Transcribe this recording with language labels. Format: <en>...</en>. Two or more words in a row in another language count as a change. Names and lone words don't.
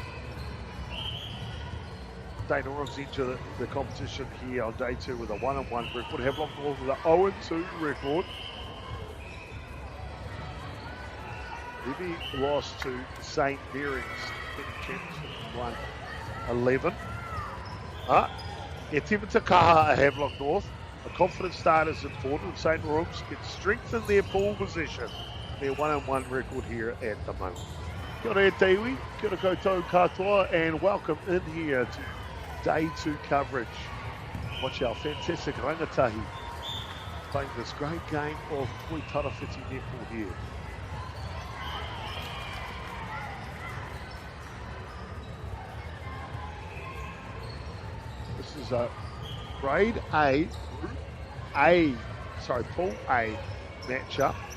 <en>St. Orans into the competition here on day 2 with a 1-1 record. Havelock North with an 0-2 record. Libby lost to St. Mary's in 1-11.</en> <mi>E tivita kaha</mi> <en>at Havelock North. A confident start is important. St. Orans can strengthen their ball position. Their 1-1 record here at the moment.</en> <mi>Kia ora e te iwi, kia ora koutou katoa,</mi> <en>and welcome in here to day 2 coverage. Watch our fantastic rangatahi playing this great game of Toi Tarawhiti netball here. This is a grade Pool A matchup.</en>